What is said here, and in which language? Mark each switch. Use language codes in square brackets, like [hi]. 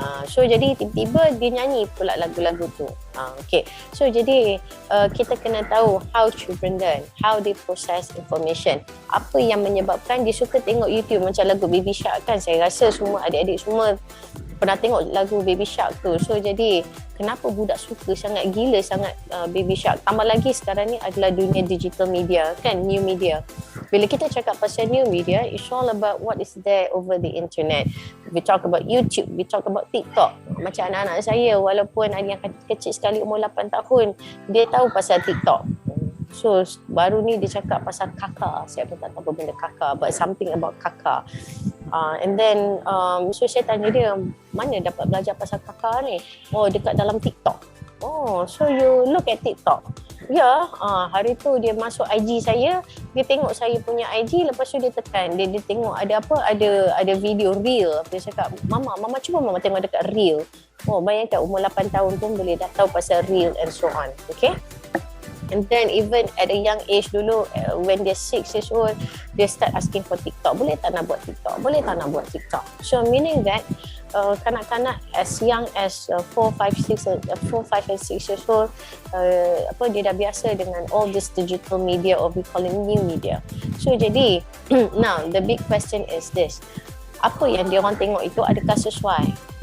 [ms] So jadi tiba-tiba dia nyanyi pula lagu-lagu tu. So jadi kita kena tahu [en] how children learn, how they process information. [ms] Apa yang menyebabkan dia suka tengok YouTube macam lagu Baby Shark kan. Saya rasa semua adik-adik semua pernah tengok lagu Baby Shark tu. So jadi kenapa budak suka sangat, gila sangat Baby Shark. Tambah lagi sekarang ni adalah dunia digital media kan, [en] new media. [ms] Bila kita cakap pasal [en] new media, it's all about what is there over the internet. We talk about YouTube, we talk about TikTok. [ms] Macam anak-anak saya, walaupun ada yang kecil sekali umur 8 tahun, dia tahu pasal TikTok. So baru ni dia cakap pasal kakak. Saya pun tak tahu apa benda kakak, [en] but something about [ms] kakak. [en] And then so [ms] saya tanya dia, mana dapat belajar pasal kakak ni? [en] Oh, [ms] dekat dalam [en] TikTok. Oh, so you look at TikTok. [ms] Ya, hari tu dia masuk IG saya, dia tengok saya punya IG, lepas tu dia tekan, dia tengok ada apa, ada video reel. Dia cakap, mama cuba mama tengok dekat reel. Oh, bayangkan umur 8 tahun pun boleh dah tahu pasal reel [en] and so on. [ms] Okay? [en] And then even at a young age dulu, when they're 6 years old, they start asking for TikTok. [ms] Boleh tak nak buat TikTok? [en] Boleh tak nak buat TikTok? So meaning that kanak-kanak as young as 4, 5 and 6 years old, [ms] dia dah biasa dengan [en] all this digital media, or we call it new media. [ms] So jadi, [en] now the big question is this. [ms] Apa yang dia orang tengok itu adakah sesuai?